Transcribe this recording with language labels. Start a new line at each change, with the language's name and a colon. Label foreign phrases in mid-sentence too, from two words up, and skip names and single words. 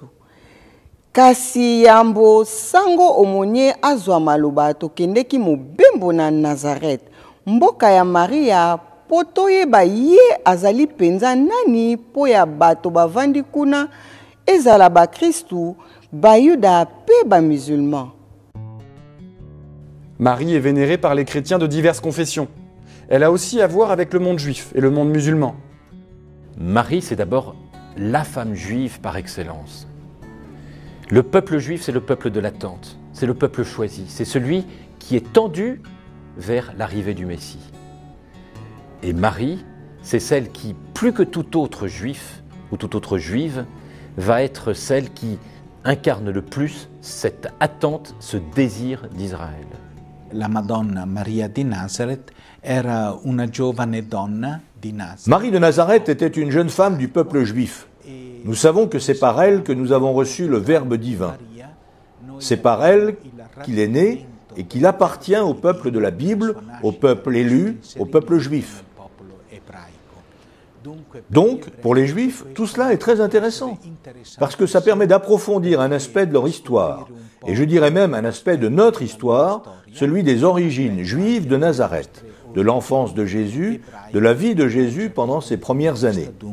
Lingala: Kasi yambo sango omonie azwa maloba tokendeki mobembo na Nazareth, mboka ya Maria, po toyeba ye azali penza nani po ya bato bavandi kuna ezala ba Kristu, bayuda pe ba musulman.
French: Marie est vénérée par les chrétiens de diverses confessions. Elle a aussi à voir avec le monde juif et le monde musulman. Marie, c'est d'abord la femme juive par excellence. Le peuple juif, c'est le peuple de l'attente, c'est le peuple choisi, c'est celui qui est tendu vers l'arrivée du Messie. Et Marie, c'est celle qui, plus que tout autre juif ou toute autre juive, va être celle qui incarne le plus cette attente, ce désir d'Israël.
Italian: La Madonna Maria di Nazareth era una giovane donna di Nazareth.
French: Marie de Nazareth était une jeune femme du peuple juif. Nous savons que c'est par elle que nous avons reçu le Verbe divin. C'est par elle qu'il est né et qu'il appartient au peuple de la Bible, au peuple élu, au peuple juif. Donc, pour les Juifs, tout cela est très intéressant, parce que ça permet d'approfondir un aspect de leur histoire, et je dirais même un aspect de notre histoire, celui des origines juives de Nazareth, de l'enfance de Jésus, de la vie de Jésus pendant ses premières années.